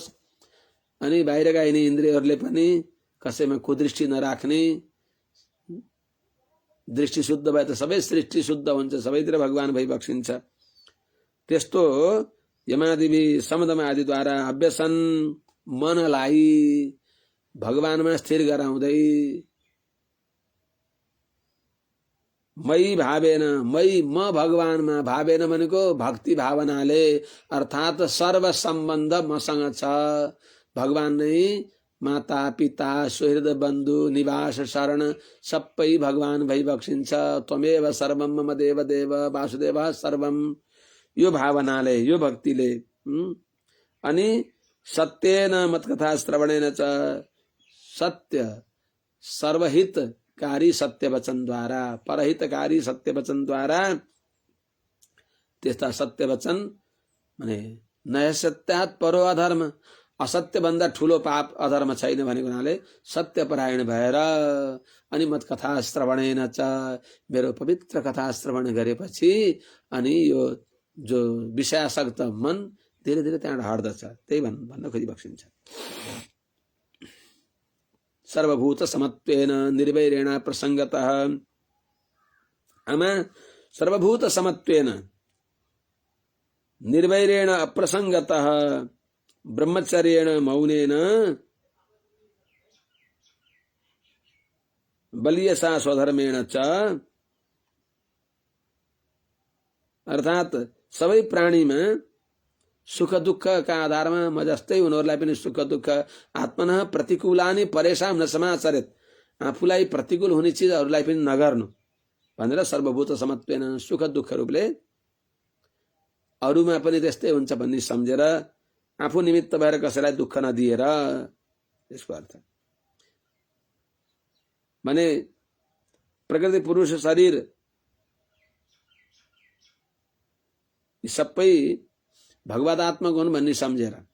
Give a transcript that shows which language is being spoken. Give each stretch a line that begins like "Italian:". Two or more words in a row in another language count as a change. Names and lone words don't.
Nepali: अनि बाहिरका यिनी इन्द्रियहरूले पनि कसैमा कुदृष्टि नराख्ने। दृष्टि शुद्ध भए त सबै सृष्टि शुद्ध हुन्छ, सबैतिर भगवान भइबक्सिन्छ। त्यस्तो यमादिवि समदम आदिद्वारा अभ्यसन मनलाई भगवानमा स्थिर गराउँदै,
Sanskrit: मई भावेन,
Nepali: मई म भगवानमा, भावेन भनेको भक्ति भावनाले, अर्थात सर्व सम्बन्ध मसँग छ। भगवान नै माता पिता सुहृद बन्धु निवास शरण सबै भगवान भइबक्सिन्छ।
Sanskrit: त्वमेव सर्वम मम देव देव वासुदेव सर्वम,
Nepali: यो भावनाले, यो भक्तिले। अनि
Sanskrit: सत्येन मत्कथा श्रवणेन च,
Nepali: सत्य सर्वहितकारी सत्य वचनद्वारा, परहितकारी सत्य वचनद्वारा, त्यस्ता सत्य वचन माने
Sanskrit: नय सत्यात् परो अधर्म,
Nepali: असत्य भन्दा ठूलो पाप अधर्म छैन भनेको हुनाले सत्यपरायण भएर, अनि
Sanskrit: मत कथा श्रवणेन च,
Nepali: मेरो पवित्र कथा श्रवण गरेपछि अनि यो जो विषयासक्त मन
Hindi: धीरे धीरे
Nepali: त्यहाँबाट हट्दछ। त्यही भन्न खोजिबक्सिन्छ।
Sanskrit: सर्वभूत समत्वेन निर्वैरेण प्रसंगतः, आमा सर्वभूत समत्वेन निर्वैरेण अप्रसंगतः ब्रह्मचर्येण मौनेन बलियसा स्वधर्मेण च,
Nepali: अर्थात सबै प्राणीमा सुख दुःख का आधारमा म जस्तै उनीहरूलाई पनि सुख दुःख,
Sanskrit: आत्मनः प्रतिकूलानि परेशान न समाचरित,
Nepali: आफूलाई प्रतिकूल हुने चिजहरूलाई पनि नगर्नु भनेर
Sanskrit: सर्वभूत समत्वेन,
Nepali: सुख दुःख रूपले अरूमा पनि त्यस्तै हुन्छ भन्ने सम्झेर आफू निमित्त भएर कसैलाई दुःख नदिएर, यसको अर्थ माने प्रकृति पुरुष शरीर यी सबै भगवदात्मक हुन् भन्ने सम्झेर,